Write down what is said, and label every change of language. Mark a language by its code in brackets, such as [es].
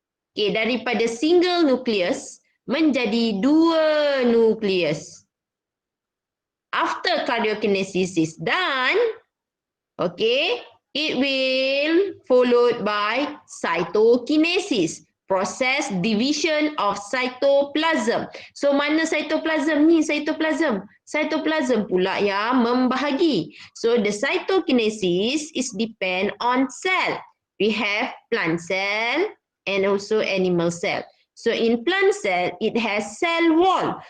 [ms] Okay, daripada single nucleus menjadi dua nucleus. [en] After karyokinesis is done, okay, it will followed by cytokinesis. Process division of cytoplasm. [ms] So mana cytoplasm ni? Cytoplasm. Cytoplasm pula yang membahagi. [en] So the cytokinesis is depend on cell. We have plant cell and also animal cell. So in plant cell, it has cell wall.